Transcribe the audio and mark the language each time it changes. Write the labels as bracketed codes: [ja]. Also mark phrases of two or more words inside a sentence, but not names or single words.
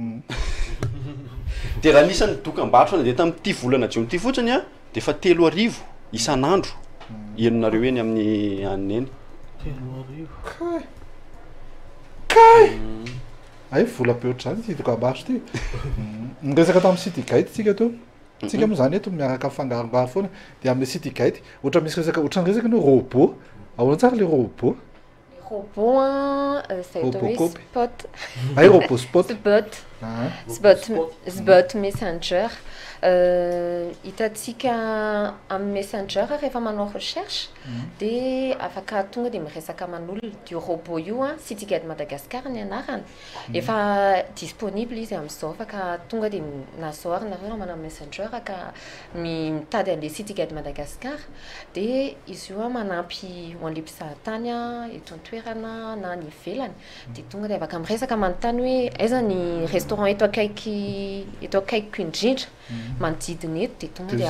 [mg] de raha nisany dokam-barotra de tamin'ity volana jiony ity fotsiny de fa 3 arivo isan'andro enonareo eny amin'ny aniny eny kay ay vola be ohatry zany ty dokam-barotra ty niresaka tamin'ny City Gate tsika teo tsika moa zany eto miaraka fangarongaro foana de amin'ny City Gate ohatra misy resaka ohatra ny resaka no robot ahoana tsara le robot [fr] robot c'est spot [mg] ay robot spot spot messenger hitatsika amin'ny messenger rehefa manao recherche de afaka tonga de miresaka man'olona io robot io City Gate Madagascar ny anarany efa disponible izy amin'izao afaka tonga de na zao arynareo manao messenger ka mitady an'le City Gate Madagascar de izy io manampy ho an'le mpizahatany eto an-toerana na ny ivelany de tonga de afaka miresaka manontany hoe aiza ny restaurant eto akaikiko indrindra manodidina eto de tonga de